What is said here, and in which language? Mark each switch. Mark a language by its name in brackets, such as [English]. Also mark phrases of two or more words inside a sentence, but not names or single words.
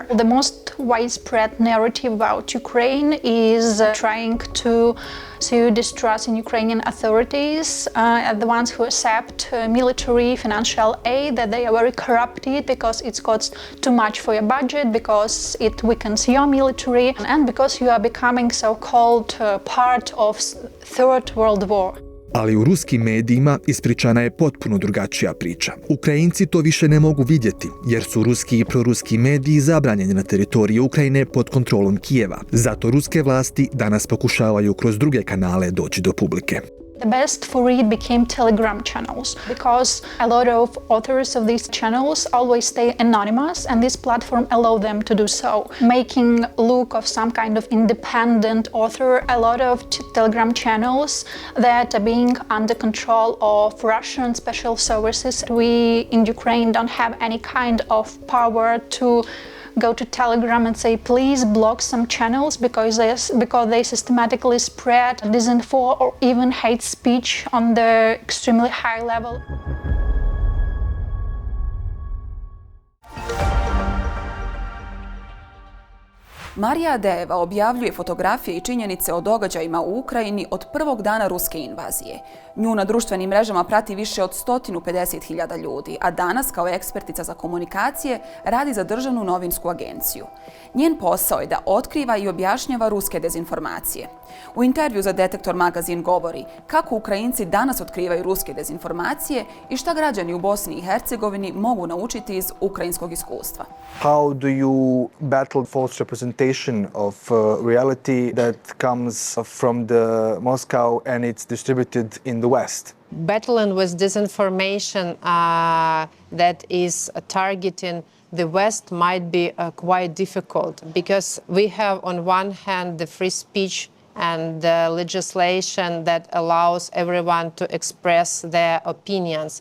[English] The most widespread narrative about Ukraine is trying to sow distrust in Ukrainian authorities, the ones who accept military financial aid, that they are very corrupted because it costs too much for your budget, because it weakens your military, and because you are becoming so-called part of Third World War. [Bosnian] Ali u ruskim medijima ispričana je potpuno drugačija priča. Ukrajinci to više ne mogu vidjeti, jer su ruski i proruski mediji zabranjeni na teritoriji Ukrajine pod kontrolom Kijeva. Zato ruske vlasti danas pokušavaju kroz druge kanale doći do publike. [English] The best for it became Telegram channels, because a lot of authors of these channels always stay anonymous, and this platform allow them to do so, making look of some kind of independent author. A lot of Telegram channels that are being under control of Russian special services. We in Ukraine don't have any kind of power to go to Telegram and say, please block some channels because they systematically spread disinfo or even hate speech on the extremely high level. [Bosnian] Marija Adejeva objavljuje fotografije i činjenice o događajima u Ukrajini od prvog dana ruske invazije. Nju na društvenim mrežama prati više od 150.000 ljudi, a danas kao ekspertica za komunikacije radi za državnu novinsku agenciju. Njen posao je da otkriva i objašnjava ruske dezinformacije. U intervju za Detektor magazin govori kako Ukrajinci danas otkrivaju ruske dezinformacije i šta građani u Bosni i Hercegovini mogu naučiti iz ukrajinskog iskustva. [English] How do you battle false representation of reality that comes from the Moscow and it's distributed in the West? Battling with disinformation that is targeting the West might be quite difficult, because we have on one hand the free speech and the legislation that allows everyone to express their opinions.